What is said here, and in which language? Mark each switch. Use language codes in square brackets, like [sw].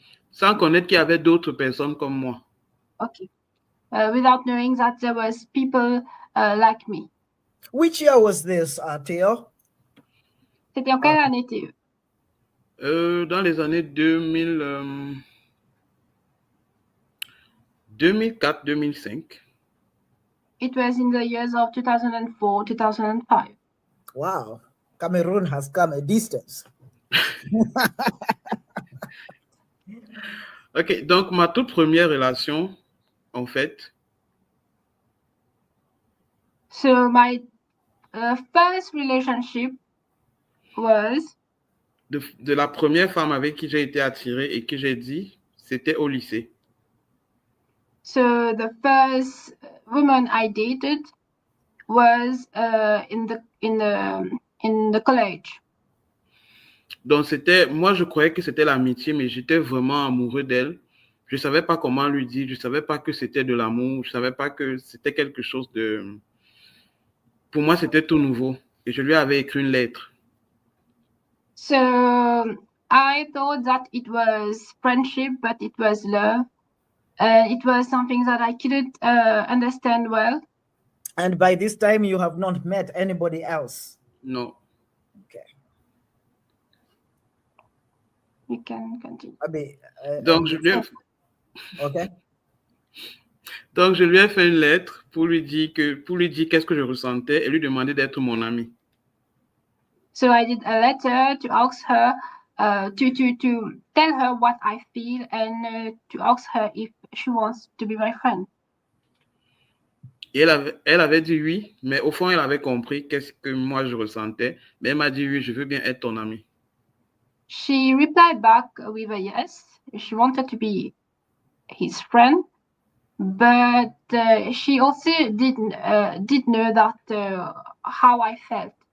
[fr] Sans connaître qu'il y avait d'autres personnes comme moi. [en] Okay. Without knowing that there was people like me. Which year was this, Theo? [fr] C'était en quelle année, Théo? Dans les années 2004-2005. [en] It was in the years of 2004-2005. Wow. Cameroon has come a distance. [fr] Ok, donc ma toute première relation, en fait. [en] So my first relationship was [fr] de la première femme avec qui j'ai été attiré et que j'ai dit, c'était au lycée. [en] so the first woman I dated was in the college. [fr] Donc, moi, je croyais que c'était l'amitié, mais j'étais vraiment amoureux d'elle. Je ne savais pas comment lui dire, je ne savais pas que c'était de l'amour, je ne savais pas que c'était quelque chose de... Pour moi, c'était tout nouveau. Et je lui avais écrit une lettre. [en] So I thought that it was friendship, but it was love. It was something that I couldn't understand well. And by this time, you have not met anybody else? [fr] Non. [en] Okay. You can continue. [fr] Donc, je lui ai... [en] Okay. [fr] Donc, je lui ai fait une lettre pour lui dire qu'est-ce que je ressentais et lui demander d'être mon ami. [en] So I did a letter to ask her, to tell her what I feel and to ask her if she wants to be my friend. [fr] Et elle avait dit oui, mais au fond, elle avait compris qu'est-ce que moi je ressentais. Mais elle m'a dit oui, je veux bien être ton ami. [en] She replied back with a yes. She wanted to be his friend, but she also did know that how I felt.